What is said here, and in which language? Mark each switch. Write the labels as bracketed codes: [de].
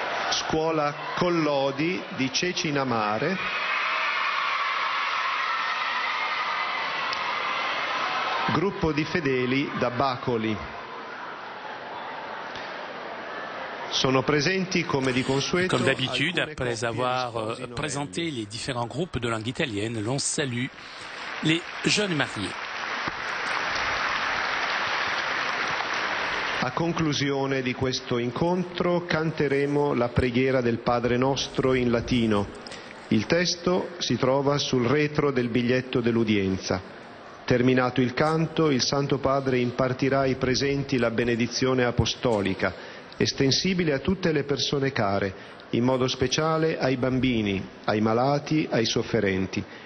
[it] Scuola Collodi di Cecinamare. Gruppo di fedeli da Bacoli. Sono presenti, [fr] comme d'habitude, après avoir présenté les différents groupes de langue italienne, l'on salue les jeunes mariés. [it] A conclusione di questo incontro canteremo la preghiera del Padre Nostro in latino. Il testo si trova sul retro del biglietto dell'udienza. Terminato il canto, il Santo Padre impartirà ai presenti la benedizione apostolica, estensibile a tutte le persone care, in modo speciale ai bambini, ai malati, ai sofferenti.